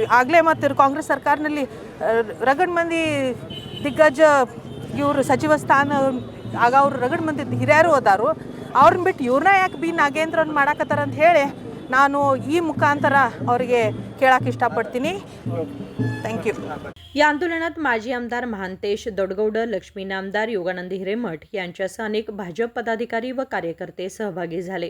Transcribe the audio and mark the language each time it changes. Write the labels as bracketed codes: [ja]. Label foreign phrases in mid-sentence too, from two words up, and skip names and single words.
[kn] ಆಗಲೇ ಮತ್ತು ಕಾಂಗ್ರೆಸ್ ಸರ್ಕಾರದಲ್ಲಿ ರಗಡ್ ಮಂದಿ ದಿಗ್ಗಜ ಇವರು ಸಚಿವ ಸ್ಥಾನ ಆಗ ಅವರು ರಗಡ್ ಮಂದಿ ಹಿರಿಯರು ಹೋದಾರು. ಅವ್ರನ್ನ ಬಿಟ್ಟು ಇವ್ರನ್ನ ಯಾಕೆ ಬಿ ನಾಗೇಂದ್ರನ್ ಮಾಡಾಕತ್ತಾರ ಅಂತ ಹೇಳಿ ನಾನು ಈ ಮುಖಾಂತರ ಅವರಿಗೆ ಕೇಳಕ್ಕೆ ಇಷ್ಟಪಡ್ತೀನಿ. [en] thank you. [mr] या आंदोलनात माजी आमदार महांतेश दोडगौड, लक्ष्मी नामदार, योगानंद हिरेमठ यांच्यासह अनेक भाजप पदाधिकारी व कार्यकर्ते सहभागी झाले.